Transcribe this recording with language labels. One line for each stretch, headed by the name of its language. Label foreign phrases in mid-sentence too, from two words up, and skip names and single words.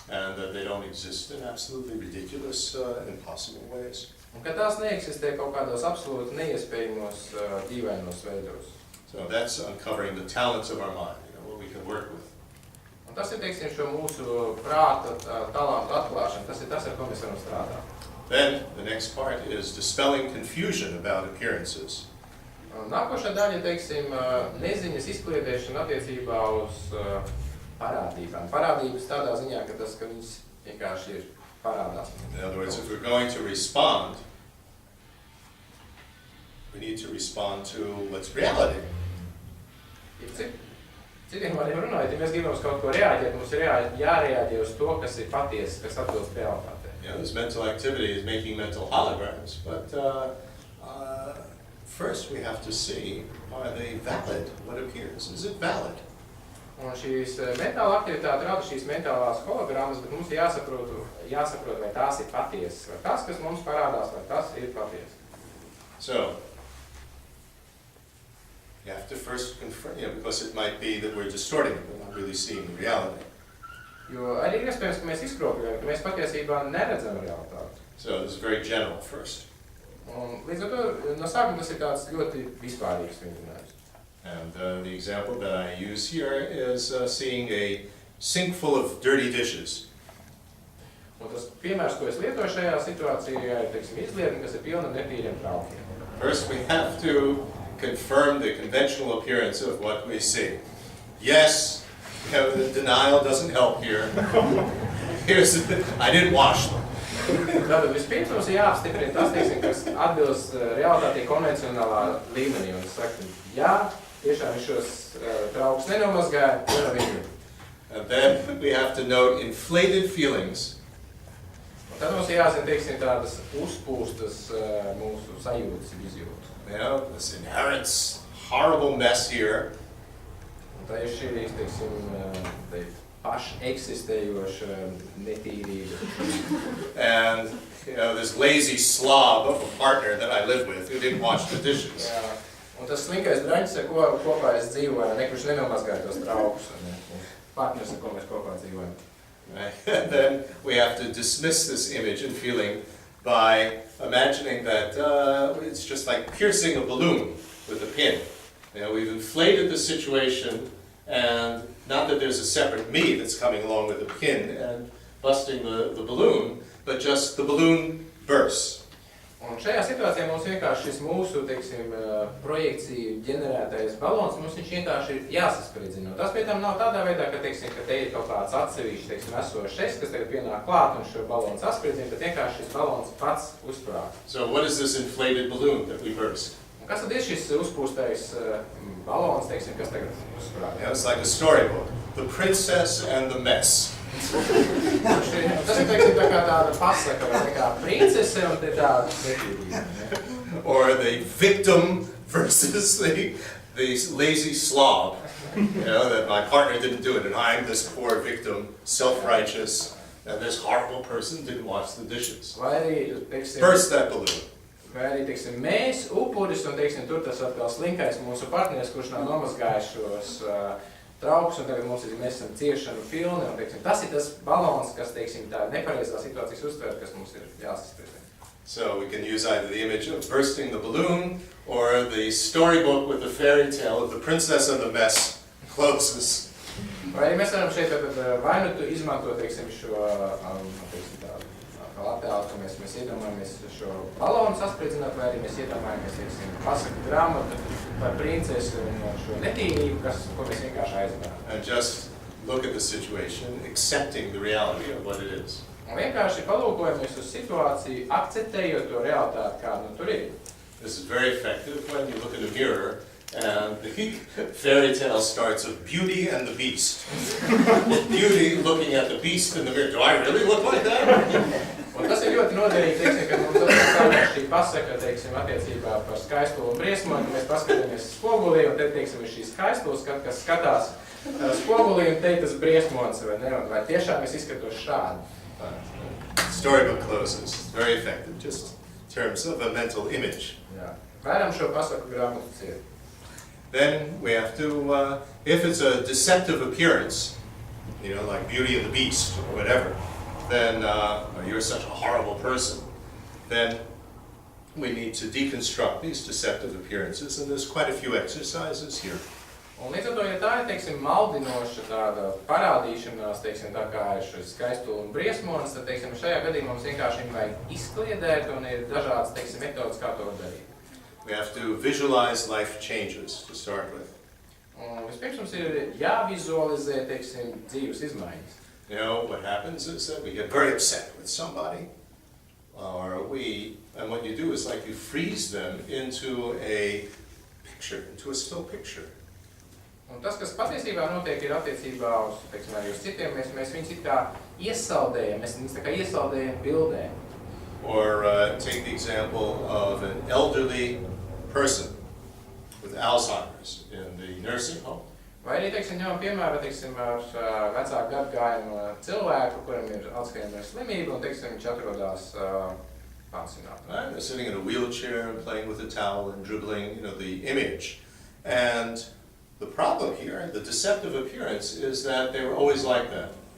English: and that they don't exist in absolutely ridiculous, impossible ways.
Latvian: Un ka tās neeksistē kaut kādos absolūti neiespējamos, dīvainos veidos.
English: So that's uncovering the talents of our mind, what we can work with.
Latvian: Un tas ir, teiksim, šo mūsu prāta talantu atklāšana, tas ir tas, ar ko mēs varam strādāt.
English: Then the next part is dispelling confusion about appearances.
Latvian: Nākošā daļa, teiksim, neziņas izkliedēšana attiecībā uz parādībām. Parādības tādā ziņā, ka viņas vienkārši ir parādās.
English: In other words, if we're going to respond, we need to respond to what's reality.
Latvian: Citiem vārdiem runājot, ja mēs gribam uz kaut ko reaģēt, mums ir jārēģē uz to, kas ir patiesi, kas atbilst realitātei.
English: This mental activity is making mental holograms, but first we have to see, are they valid? What appears? Is it valid?
Latvian: Un šīs mentāla aktivitāte rada šīs mentālās hologrammas, bet mums jāsaprot, vai tās ir patiesas, vai tas, kas mums parādās, vai tas ir patiesi.
English: So, you have to first confirm, because it might be that we're distorting it, we're not really seeing the reality.
Latvian: Jo arī ir iespējams, ka mēs izkropļojam, ka mēs patiesībā neredzam realitāti.
English: So, this is very general first.
Latvian: Un līdz ar to, no sākuma tas ir tāds ļoti vispārīgs vingrinājums.
English: And the example that I use here is seeing a sink full of dirty dishes.
Latvian: Un tas piemērs, ko es lietoju šajā situācijā, ir, teiksim, izlietni, kas ir pilna netīriem traukiem.
English: First, we have to confirm the conventional appearance of what we see. Yes, the denial doesn't help here. I didn't wash them.
Latvian: Tātad vispirms mums ir jāapstiprina tas, teiksim, kas atbilst realitātei konvencionālā līmenī. Un es saku, jā, tiešām viņš šos traukus nenomazgāja, to nav izliet.
English: And then we have to note inflated feelings.
Latvian: Un tad mums ir jāzina, teiksim, tādas uzpūstas mūsu sajūtas izjūtas.
English: This inherent horrible mess here.
Latvian: Un tā ir šī, teiksim, paši eksistējoša netīrība.
English: And this lazy slob of a partner that I live with who didn't wash the dishes.
Latvian: Jā. Un tas slinkais draņķis, ar ko kopā es dzīvoju, kurš nenomazgāja tos traukus. Partners, ar ko mēs kopā dzīvojam.
English: And then we have to dismiss this image and feeling by imagining that it's just like piercing a balloon with a pin. We've inflated the situation, and not that there's a separate me that's coming along with a pin and busting the balloon, but just the balloon bursts.
Latvian: Un šajā situācijā mums vienkārši šis mūsu, teiksim, projekciju ģenerētais balons, mums viņš vienkārši ir jāsaspridzina. Tas pie tam nav tādā veidā, ka, teiksim, ka te ir kaut kāds atsevišķs, teiksim, esošs, kas tagad pienāk klāt un šo balonu saspridzina, bet vienkārši šis balons pats uzsprāg.
English: So what is this inflated balloon that we burst?
Latvian: Un kas tad ir šis uzpūstais balons, teiksim, kas tagad uzsprāg?
English: It's like a storybook. The princess and the mess.
Latvian: Tas ir, teiksim, tā kā tāda pasaka, vai tā kā princese un te tāda netīrība.
English: Or the victim versus the lazy slob. That my partner didn't do it, and I'm this poor victim, self-righteous, and this horrible person didn't wash the dishes.
Latvian: Vai arī, teiksim,
English: Burst that balloon.
Latvian: Vai arī, teiksim, mēs, upuris, un, teiksim, tur tas atkal slinkais mūsu partneris, kurš nav nomazgājis šos traukus, un tagad mēs esam ciešanu pilni, un, teiksim, tas ir tas balons, kas, teiksim, tā nepareizā situācijas uztver, kas mums ir jāsaspriedzina.
English: So we can use either the image of bursting the balloon, or the storybook with the fairy tale of the princess and the mess closes.
Latvian: Vai arī mēs varam šeit vai nu izmantot, teiksim, šo, teiksim, tādu attēlu, ka mēs iedomājamies šo balonu saspridzināt, vai arī mēs iedomājamies, teiksim, pasaku grāmatu par princesi un šo netīrību, ko mēs vienkārši aizmērām.
English: And just look at the situation, accepting the reality of what it is.
Latvian: Un vienkārši palūkojamies uz situāciju, akceptējot to realitāti, kāda tur ir.
English: This is very effective when you look in a mirror and the fairy tale starts of Beauty and the Beast. Beauty looking at the beast in the mirror. Do I really look like that?
Latvian: Un tas ir ļoti noderīgi, teiksim, ka mums atsākās šī pasaka, teiksim, attiecībā par skaistumu un briesmu, ka mēs paskatāmies spogulī, un te, teiksim, ir šī skaistulis, kas skatās spogulī, un te tas briesmots, vai ne, vai tiešām es izskatos šādi.
English: Storybook closes. Very effective, just in terms of a mental image.
Latvian: Jā. Varam šo pasaku grāmatu ciet.
English: Then we have to, if it's a deceptive appearance, you know, like Beauty and the Beast or whatever, then or you're such a horrible person, then we need to deconstruct these deceptive appearances, and there's quite a few exercises here.
Latvian: Un līdz ar to, ja tā ir, teiksim, maldinoša tāda parādīšanās, teiksim, tā kā ir šis skaistulis un briesmonis, tad, teiksim, šajā gadījumā mums vienkārši viņu vajag izkliedēt un ir dažādas, teiksim, metodas, kā to darīt.
English: We have to visualize life changes to start with.
Latvian: Un vispirms mums ir jāvizualizē, teiksim, dzīves izmaiņas.
English: You know, what happens is that we get very upset with somebody, and what you do is like you freeze them into a picture, into a still picture.
Latvian: Un tas, kas patiesībā notiek, ir attiecībā uz, teiksim, arī uz citiem, mēs viņus it kā iesaldējam, mēs viņus tā kā iesaldējam bildē.
English: Or take the example of an elderly person with Alzheimer's in the nursing home.
Latvian: Vai arī, teiksim, ņemam piemēru, teiksim, ar vecāku gadagājumu cilvēku, kuram ir Alzheimer slimība, un, teiksim, viņš atrodas pansionātā.
English: Right? They're sitting in a wheelchair and playing with a towel and dribbling, you know, the image. And the problem here, the deceptive appearance, is that they were always like that.